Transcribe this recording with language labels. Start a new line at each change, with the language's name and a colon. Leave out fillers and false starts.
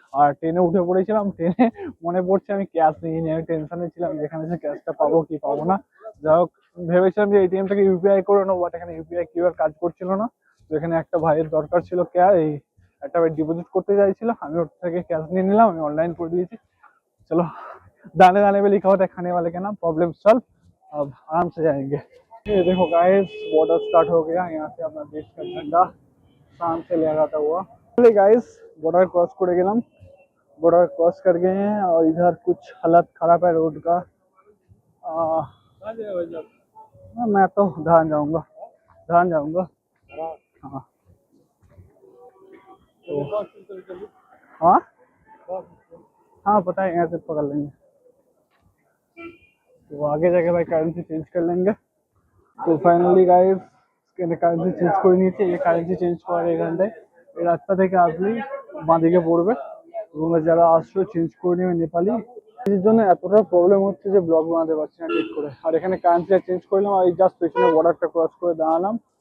Bangla: আর ট্রেনে উঠে পড়েছিলাম, ট্রেনে মনে পড়ছে আমি ক্যাশ নিয়ে নিয়ে আমি টেনশনে ছিলাম যেখানে সে ক্যাশটা পাবো কি পাবো না। যাই হোক, ভেবেছিলাম যে এটিএম থেকে ইউপিআই করে নেবো, বাট এখানে ইউপিআই কিউআর কাজ করছিল না। তো এখানে একটা ভাইয়ের দরকার ছিল ক্যাশ, এই একটা ভাই ডিপোজিট করতে চাইছিল, আমি ওর থেকে ক্যাশ নিয়ে নিলাম, আমি অনলাइन
Hindi: कर दिए। चलो दाने दाने पे लिखा होता है खाने वाले का नाम, प्रॉब्लम सॉल्व। अब आराम से जाएंगे। ये देखो गाइस, बॉर्डर स्टार्ट हो गया। यहाँ से अपना देश का झंडा शान से लहराता हुआ। गाइस बॉर्डर क्रॉस कर गए, बॉर्डर क्रॉस कर गए हैं, और इधर कुछ हालत खराब है रोड का। मैं तो ध्यान जाऊंगा, ध्यान जाऊंगा। हाँ तो हाँ हाँ पता है, यहाँ से पकड़ लेंगे। तो आगे जाके भाई करेंसी चेंज कर लेंगे।
Bangla: तो ফাইনালি গাইস কারেন্সি চেঞ্জ করে নিয়েছি। এই কারেন্সি চেঞ্জ করার এই ঘন্টায় এই রাস্তা থেকে আসলেই বাঁদিকে পড়বে। তোমরা যারা আসছো চেঞ্জ করে নেবে নেপালি। এর জন্য এতটা প্রবলেম হচ্ছে যে ব্লগ বানাতে পারছি না ঠিক করে। আর এখানে কারেন্সি চেঞ্জ করলাম, আর এই জাস্ট পেছনে বর্ডারটা ক্রস করে দাঁড়ালাম।